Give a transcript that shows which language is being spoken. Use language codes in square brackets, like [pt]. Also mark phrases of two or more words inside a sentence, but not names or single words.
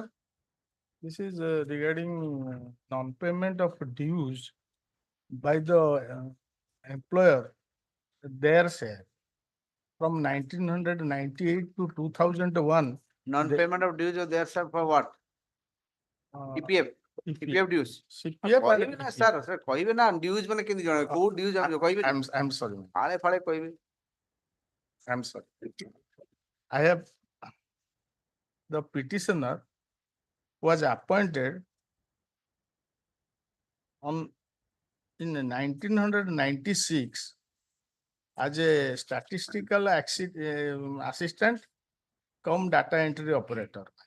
[en] This is regarding non-payment of dues by the employer, their share from 1998 to 2001. non payment of dues of their sir for what EPF EPF dues CPF [or] କହିବେ ନା sir sir କହିବେ ନା dues ମାନେ କେମିତି ଜଣା କୋଉ dues କହିବେ [en] I'm sorry. [or] ଫାଳେ ଫାଳେ କହିବେ [en] I'm sorry. I have the petitioner was appointed on in 1996 as a statistical assistant cum data entry operator.